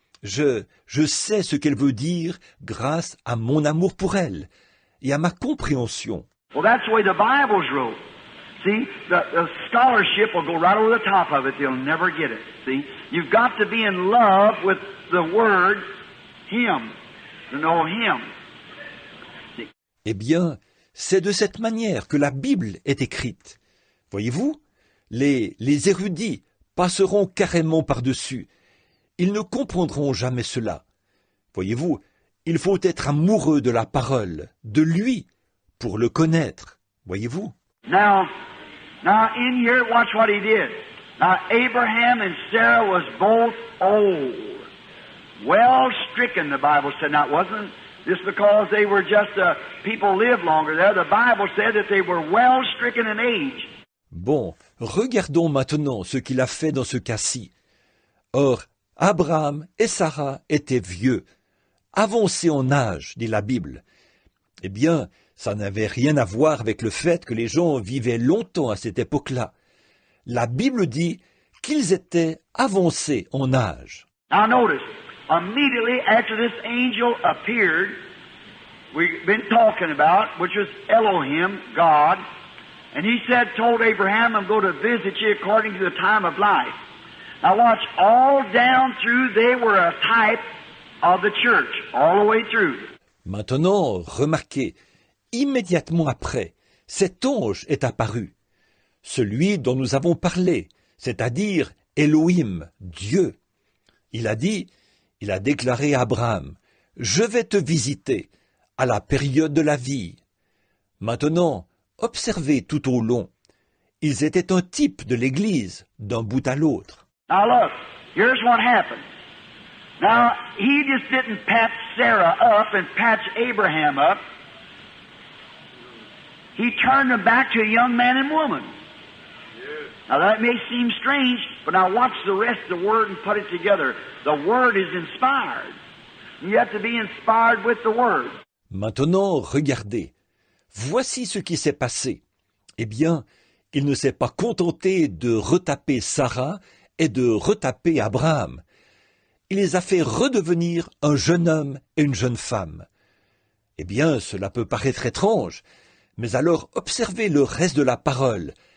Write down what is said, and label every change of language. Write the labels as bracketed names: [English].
[French] Je sais ce qu'elle veut dire grâce à mon amour pour elle et à ma compréhension. [English] Well, that's the way the Bible's wrote. See, the scholarship will go right over the top of it. They'll never get it. See, you've got to be in love with the Word, Him, to know Him. See? [French] Eh bien, c'est de cette manière que la Bible est écrite. Voyez-vous, les érudits passeront carrément par-dessus. Ils ne comprendront jamais cela. Voyez-vous, il faut être amoureux de la parole, de lui, pour le connaître. Voyez-vous? [English] Now in here, watch what he did. Now, Abraham and Sarah was both old. Well stricken, the Bible said. Now, it wasn't just because they were just people lived longer there. The Bible said that they were well stricken in age. [French] Bon, regardons maintenant ce qu'il a fait dans ce cas-ci. Or, Abraham et Sarah étaient vieux, avancés en âge, dit la Bible. Eh bien, ça n'avait rien à voir avec le fait que les gens vivaient longtemps à cette époque-là. La Bible dit qu'ils étaient avancés en âge. [English] Now notice, immediately after this angel appeared, we've been talking about, which was Elohim, God, and he said, told Abraham, I'm going to visit you according to the time of life. Now watch, all down through, they were a type of the church, all the way through. [French] Maintenant, remarquez, immédiatement après, cet ange est apparu, celui dont nous avons parlé, c'est-à-dire Elohim, Dieu. Il a déclaré à Abraham, « Je vais te visiter à la période de la vie. » Maintenant, observez tout au long. Ils étaient un type de l'Église, d'un bout à l'autre. [English] Now look, here's what happened. Now, he just didn't patch Sarah up and patch Abraham up. He turned them back to a young man and woman. Now that may seem strange, but now watch the rest of the Word and put it together. The Word is inspired. You have to be inspired with the Word. [French] Maintenant, regardez. Voici ce qui s'est passé. Eh bien, il ne s'est pas contenté de retaper Sarah et de retaper Abraham. Il les a fait redevenir un jeune homme et une jeune femme. Eh bien, cela peut paraître étrange, mais alors observez le reste de la parole